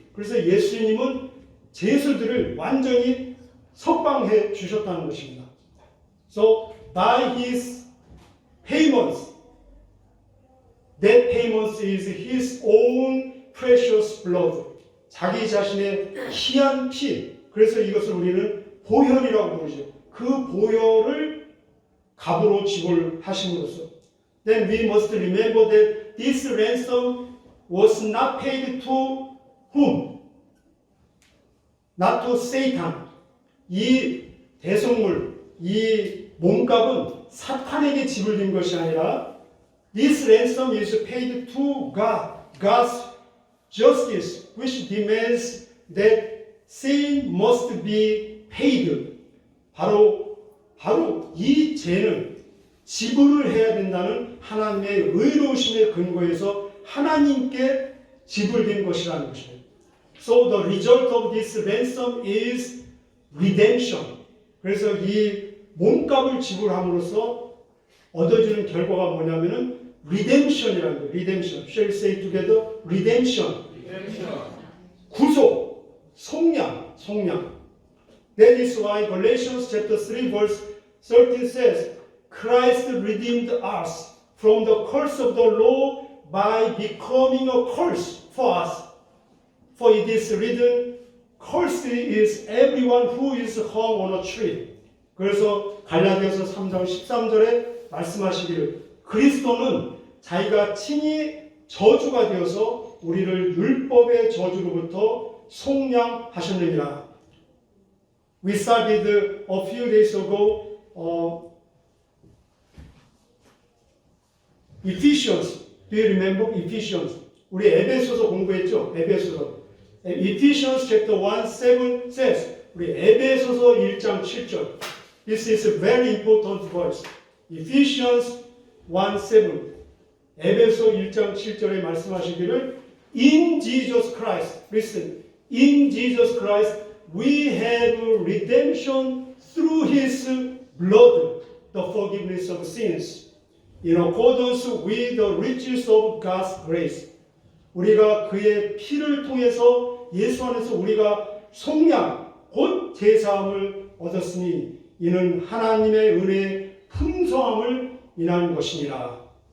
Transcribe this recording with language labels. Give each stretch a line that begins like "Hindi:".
Korean: 그래서 예수님은 죄수들을 완전히 석방해 주셨다는 것입니다.
English: So by his payments, that payments is his own precious blood.
Korean: 자기 자신의 희한 피. 그래서 이것을 우리는 보혈이라고 부르죠. 그 보혈을 값으로 지불하심으로써.
English: Then we must remember that this ransom was not paid to whom? Not to Satan.
Korean: 이 대속물, 이 몸값은 사탄에게 지불된 것이 아니라
English: this ransom is paid to God. God's justice, which demands that sin must be paid.
Korean: 바로 이 죄는 지불을 해야 된다는 하나님의 의로우심의 근거에서 하나님께 지불된 것이라는 것입니다.
English: So the result of this ransom is redemption.
Korean: 그래서 이 몸값을 지불함으로써 얻어지는 결과가 뭐냐면은 redemption이라는 거예요.
English: redemption. Shall we say together? redemption.
Korean: 구속, 속량.
English: That is why Galatians chapter 3 verse 13 says, Christ redeemed us from the curse of the law by becoming a curse for us. For it is written, cursed is everyone who is hung on a tree.
Korean: 그래서 갈라디아서 3장 13절에 말씀하시기를 그리스도는 자기가 친히 저주가 되어서 우리를 율법의 저주로부터 속량하셨느니라.
English: We studied a few days ago Ephesians. Do you remember Ephesians?
Korean: 우리 에베소서 공부했죠? 에베소서.
English: Ephesians chapter 1, 7 says
Korean: 우리 에베소서 1장 7절.
English: This is a very important verse. Ephesians 1, 7.
Korean: 에베소 1장 7절에 말씀하시기를
English: In Jesus Christ, listen, in Jesus Christ we have redemption through His blood, the forgiveness of sins, in accordance with the riches of God's grace.
Korean: 우리가 그의 피를 통해서 예수 안에서 우리가 속량, 곧 제사함을 얻었으니 이는 하나님의 은혜의 풍성함을 인한 것이니라.